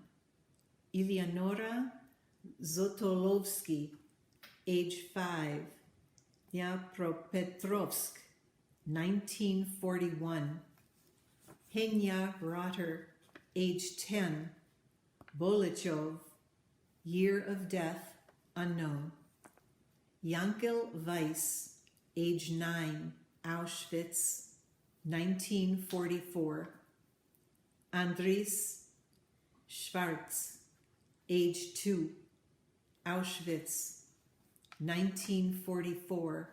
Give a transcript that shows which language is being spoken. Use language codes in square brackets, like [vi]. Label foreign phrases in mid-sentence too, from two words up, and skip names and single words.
[en] Eleonora Zotolovsky, age 5, Dnipropetrovsk, 1941. Henya Rotter, age 10, Bolichov, year of death unknown. Yankel Weiss, age 9, Auschwitz, 1944. Andries Schwartz, age 2, Auschwitz, 1944.